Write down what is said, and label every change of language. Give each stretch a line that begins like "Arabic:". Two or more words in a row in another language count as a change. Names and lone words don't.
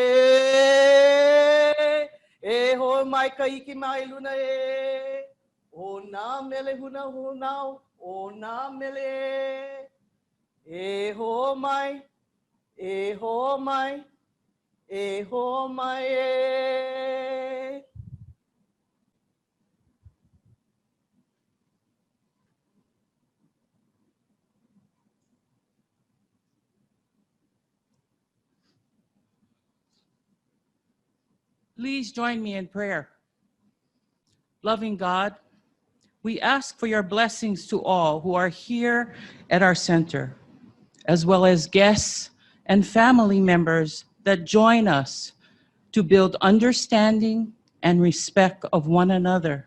Hawaiian: e ho mai ka iki mai luna e, o nā mele huna hunau, o nā mele, e ho mai, e ho mai, e ho mai e.
English: Please join me in prayer. Loving God, we ask for your blessings to all who are here at our center, as well as guests and family members that join us to build understanding and respect of one another.